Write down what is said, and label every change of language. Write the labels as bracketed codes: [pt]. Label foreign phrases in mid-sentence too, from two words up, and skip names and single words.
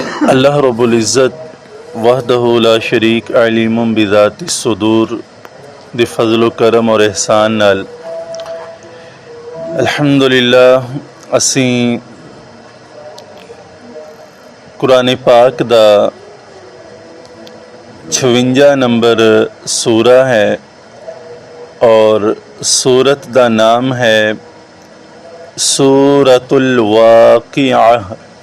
[ar] الله رب العزة وحده لا شريك عليم بذات الصدور [pa] دے فضل و کرم اور احسان نال [ar] الحمد لله [pa] اسیں قرآن پاک دا 56 نمبر سورہ ہے اور سورت دا نام ہے سورۃ الواقعہ.